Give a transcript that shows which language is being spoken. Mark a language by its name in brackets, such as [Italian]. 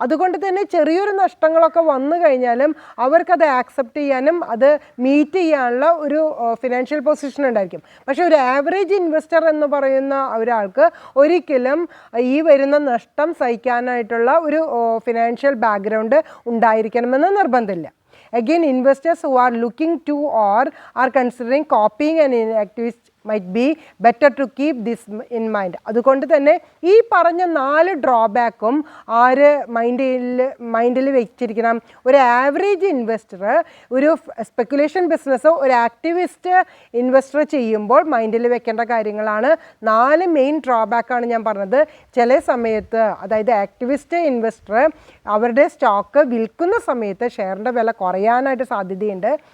[Malayalam] അതുകൊണ്ട് തന്നെ ചെറിയൊരു നഷ്ടങ്ങളൊക്കെ വന്നു കഴിഞ്ഞാലും അവർക്കത് ആക്സെപ്റ്റ് ചെയ്യാനും അത് മീറ്റ് ചെയ്യാനുള്ള ഒരു ഫിനാൻഷ്യൽ പൊസിഷൻ ഉണ്ടായിരിക്കും. പക്ഷെ ഒരു ആവറേജ് ഇൻവെസ്റ്റർ എന്ന് പറയുന്ന ഒരാൾക്ക് ഒരിക്കലും ഈ വരുന്ന നഷ്ടം സഹിക്കാനായിട്ടുള്ള ഒരു ഫിനാൻഷ്യൽ ബാക്ക്ഗ്രൗണ്ട് ഉണ്ടായിരിക്കണമെന്ന് നിർബന്ധമില്ല. [English] Again, investors who are looking to or are considering copying an activist might be better to keep this in mind. [Malayalam] അതുകൊണ്ട് തന്നെ ഈ പറഞ്ഞ 4 ഡ്രോബാക്കും ആര് മൈൻഡിൽ വെച്ചിരിക്കണം? ഒരു ആവറേജ് ഇൻവെസ്റ്റർ ഒരു സ്പെക്കുലേഷൻ ബിസിനസ് ഒരു ആക്ടിവിസ്റ്റ് ഇൻവെസ്റ്റർ ചെയ്യുമ്പോൾ മൈൻഡിൽ വെക്കേണ്ട കാര്യങ്ങളാണ്. 4 മെയിൻ ഡ്രോബാക്കാണ് ഞാൻ പറഞ്ഞത്. ചില സമയത്ത്, അതായത് ആക്ടിവിസ്റ്റ് ഇൻവെസ്റ്റർ അവരുടെ സ്റ്റോക്ക് വിൽക്കുന്ന സമയത്ത് ഷെയറിൻ്റെ വില കുറയാനായിട്ട് സാധ്യതയുണ്ട്.